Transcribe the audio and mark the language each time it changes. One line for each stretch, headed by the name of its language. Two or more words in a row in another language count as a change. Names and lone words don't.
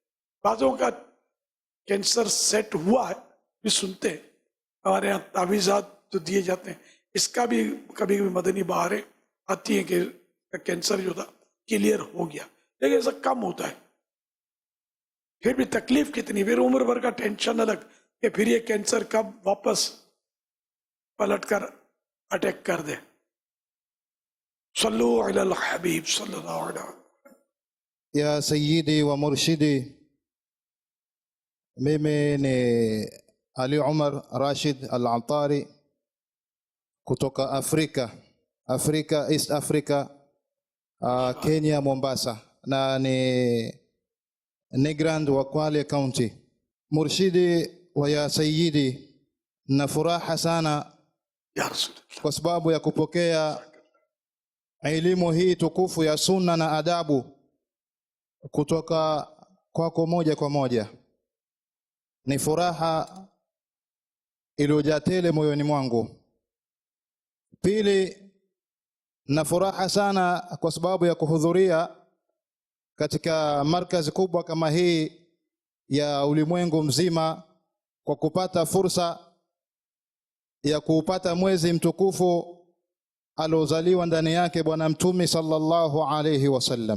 Hindi: बाजों का कैंसर सेट हुआ है भी सुनते हैं, हमारे यहाँ तावीज़ात जो दिए जाते हैं, इसका भी कभी कभी मदनी बहारें आती हैं कि कैंसर जो था क्लियर हो गया, लेकिन ऐसा कम होता है। फिर भी तकलीफ कितनी, फिर उम्र भर का टेंशन अलग कि फिर ये कैंसर कब वापस पलट कर अटैक कर दे।
Arabic: صلوا على الحبيب صلى الله عليه وسلم. يا سيدي ومرشدي,
Swahili: mimi ni Ali Umar Rashid Al-Antari kutoka Afrika,
English: East Africa,
Swahili: Kenya, Mombasa, na ni Negrand wa Kwale County.
Arabic: مرشدي و يا سيدي,
Swahili: na furaha sana
Arabic: يا رسول
Swahili: kwa sababu ya kupokea elimu hii tukufu ya sunna na adabu kutoka kwako moja kwa moja. Ni furaha iliyojaa tele moyoni mwangu. Pili, na furaha sana kwa sababu ya kuhudhuria katika markazi kubwa kama hii ya ulimwengu mzima, kwa kupata fursa ya kuupata mwezi mtukufu aliozaliwa ndani yake Bwana Mtume
Arabic: صلى الله عليه وسلم.